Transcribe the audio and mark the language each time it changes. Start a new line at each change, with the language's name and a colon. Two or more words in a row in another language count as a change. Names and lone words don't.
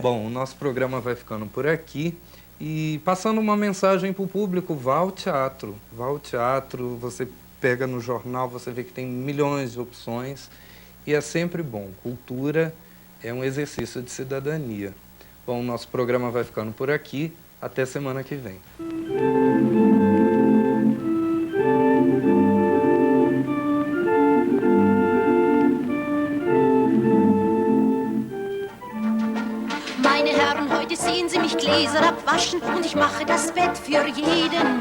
Portuguese: Bom, o nosso programa vai ficando por aqui. E passando uma mensagem para o público, vá ao teatro. Vá ao teatro, você pega no jornal, você vê que tem milhões de opções. E é sempre bom. Cultura é um exercício de cidadania. Bom, o nosso programa vai ficando por aqui. Até semana que vem.
German: Meine Herren, heute sehen Sie mich Gläser abwaschen und ich mache das Bett für jeden.